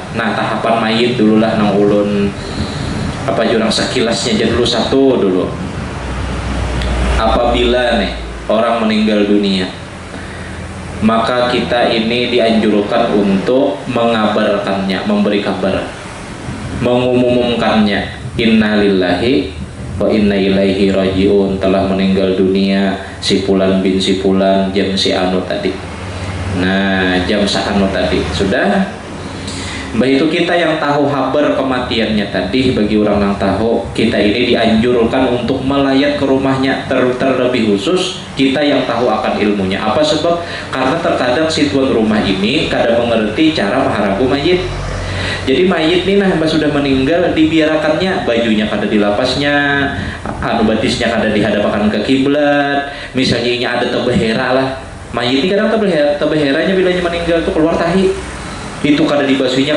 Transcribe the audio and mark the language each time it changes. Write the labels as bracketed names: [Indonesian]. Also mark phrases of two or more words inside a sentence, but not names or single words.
[Banjar] Nah, tahapan mayit dululah nang ulun apa jurang sekilasnya aja dulu satu dulu. Apabila nih orang meninggal dunia, maka kita ini dianjurkan untuk mengabarkannya, memberi kabar, mengumumkannya, [Arabic] innalillahi wa inna ilaihi rajiun, [Banjar] telah meninggal dunia si Fulan bin si Fulan jam si anu tadi. Nah, jam si anu tadi sudah. Mbah itu kita yang tahu kabar kematiannya tadi, bagi orang yang tahu, kita ini dianjurkan untuk melayat ke rumahnya, terlebih khusus kita yang tahu akan ilmunya. Apa sebab? Karena terkadang si tuan rumah ini kada mengerti cara maharagu mayit. Jadi mayit nih nah sudah meninggal, dibiarkannya bajunya kada dilapasnya, anu batisnya kada dihadapkan ke kiblat, misalnya ada tebehera lah. Mayit ini kadang tebeheranya bilanya meninggal itu keluar tahi, itu kada dibasuhnya.